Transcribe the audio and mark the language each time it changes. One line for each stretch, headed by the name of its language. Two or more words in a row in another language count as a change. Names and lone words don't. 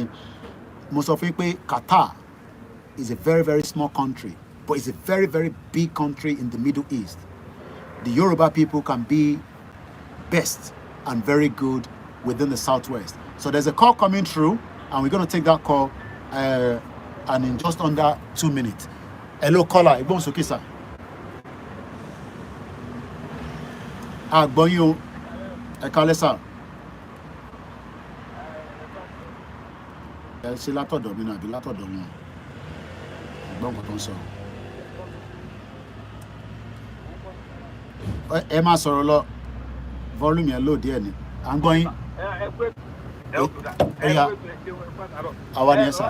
English: Most of it, Qatar is a very, very small country, but it's a very, very big country in the Middle East. The Yoruba people can be best and very good within the Southwest. So there's a call coming through, and we're going to take that call, and in just under 2 minutes. Hello, caller. Ibon Sokisa. Bonyo. Ekalesa.
Yoruba: Ṣé látọ̀dọ̀ mi náà àbí látọ̀dọ̀ wọn ẹ̀gbọ́n kan tó ń sọ̀rọ̀ ẹ máa sọ̀rọ̀ lọ volume yẹn lóòdì ẹ̀ ni à ń gbọ́ yín àwa ni ẹ sà.